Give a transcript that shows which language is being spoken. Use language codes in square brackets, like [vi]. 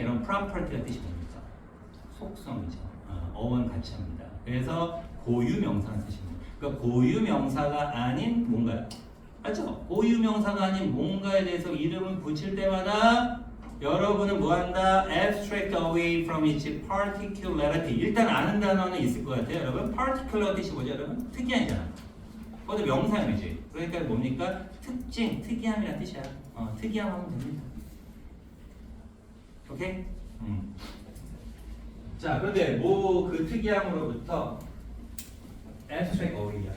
[ko] 여러분 property가 뜻이 뭡니까? 속성이죠. 어원 같이 합니다. 그래서 고유 명사는 뜻입니다. 그러니까 고유 명사가 아닌 뭔가요? 맞죠? 고유명사가 아닌 뭔가에 대해서 이름을 붙일 때마다 여러분은 뭐한다? [en] Abstract away from its particularity. [ko] 일단 아는 단어는 있을 것 같아요. 여러분, particular 뜻이 뭐죠? 여러분? 특이한이잖아. 그것도 명사형이지. 그러니까 뭡니까? 특징, 특이함이란 뜻이야. 특이함 하면 됩니다. 오케이? 자, 그런데 뭐 그 특이함으로부터 [en] abstract away [ko] 야.